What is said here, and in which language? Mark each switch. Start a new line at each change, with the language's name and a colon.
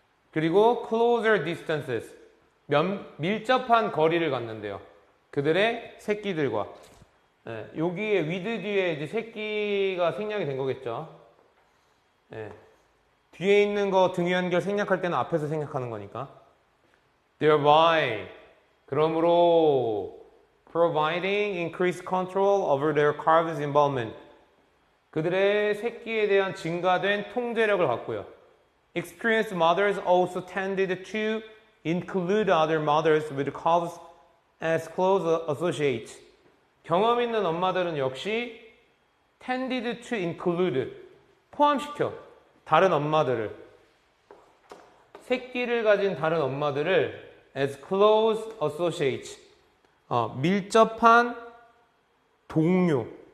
Korean: 그리고
English: closer distances
Korean: 밀접한 거리를 갖는데요. 그들의 새끼들과. 네, 여기에 with 뒤에 이제 새끼가 생략이 된 거겠죠. 네, 뒤에 있는 거 등위 연결 생략할 때는 앞에서 생략하는 거니까.
English: thereby
Korean: 그러므로
English: providing increased control over their calves' involvement.
Korean: 그들의 새끼에 대한 증가된 통제력을 갖고요.
English: Experienced mothers also tended to include other mothers with calves as close associates.
Korean: 경험 있는 엄마들은 역시
English: tended to include
Korean: 포함시켜 다른 엄마들을 새끼를 가진 다른 엄마들을
English: as close associates
Korean: 밀접한 동료.